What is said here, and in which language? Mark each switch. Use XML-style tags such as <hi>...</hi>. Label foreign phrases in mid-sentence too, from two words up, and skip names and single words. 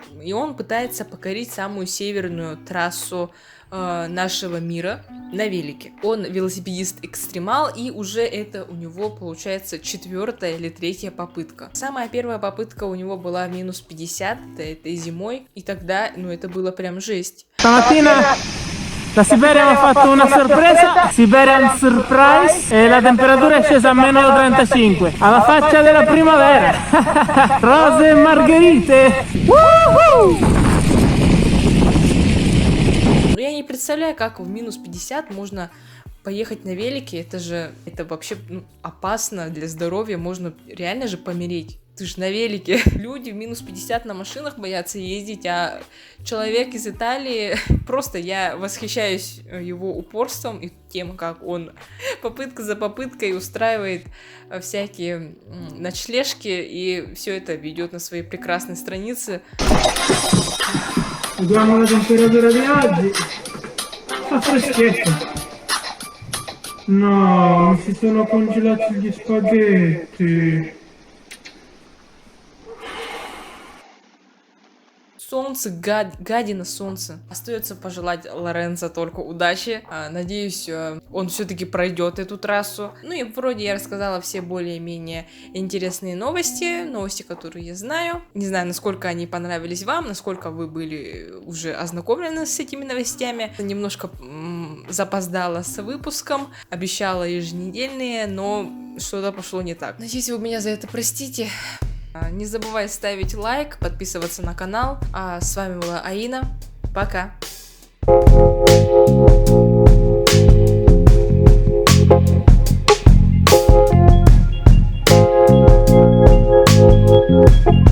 <ru>И он пытается покорить самую северную трассу нашего мира на велике. Он велосипедист-экстремал, и уже это у него получается 4-я или 3-я попытка. Самая первая попытка у него была минус 50, это зимой, и тогда, это было прям жесть.</ru> <it>Stamattina la Siberia mi ha fatto una sorpresa,</it> <en>Siberian Surprise,</en> <it>e la temperatura è scesa a meno 35, alla faccia della primavera, rose e margherite.</it> <ru>Я не представляю, как в минус 50 можно поехать на велике. Это вообще опасно для здоровья, можно реально же помереть. Ты же на велике. Люди в минус 50 на машинах боятся ездить, а человек из Италии, просто я восхищаюсь его упорством и тем, как он попытка за попыткой устраивает всякие ночлежки и все это ведет на своей прекрасной странице.</ru> <it>Vediamo la temperatura di oggi. Fa freschetto. No, mi si sono congelati gli spaghetti.</it> <ru>Солнце, гадина солнце. Остается пожелать Лоренцо только удачи. Надеюсь, он все-таки пройдет эту трассу. И вроде я рассказала все более-менее интересные новости, которые я знаю. Не знаю, насколько они понравились вам, насколько вы были уже ознакомлены с этими новостями. Немножко запоздала с выпуском, обещала еженедельные, но что-то пошло не так. Надеюсь, вы меня за это простите. Не забывай ставить лайк, подписываться на канал. А с вами была Аина. Пока.</ru> <en>Thank you.</en>